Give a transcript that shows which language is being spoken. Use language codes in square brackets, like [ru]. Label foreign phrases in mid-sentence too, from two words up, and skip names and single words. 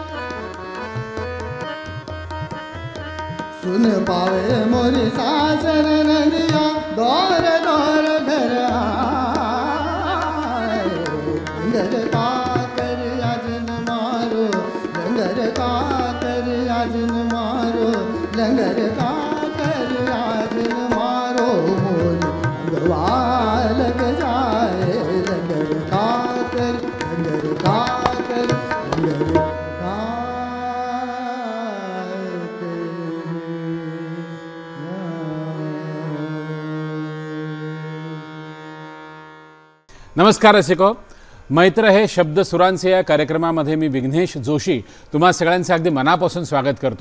[hi] सुन पावे मोरी सासर नदिया दौर दौर घर आए लंगर का कर आजन मारो लंगर का कर आजन मारो लंगर का कर आजन मारो मोरी अंगवा लग जाए लंगर का कर लंगर का कर लंगर का [mr] नमस्कार रसिको, मैत्र हे शब्द सुरांचे या कार्यक्रमामध्ये मी विघ्नेश जोशी तुम्हा सगळ्यांचे अगदी मनापासून स्वागत करतो।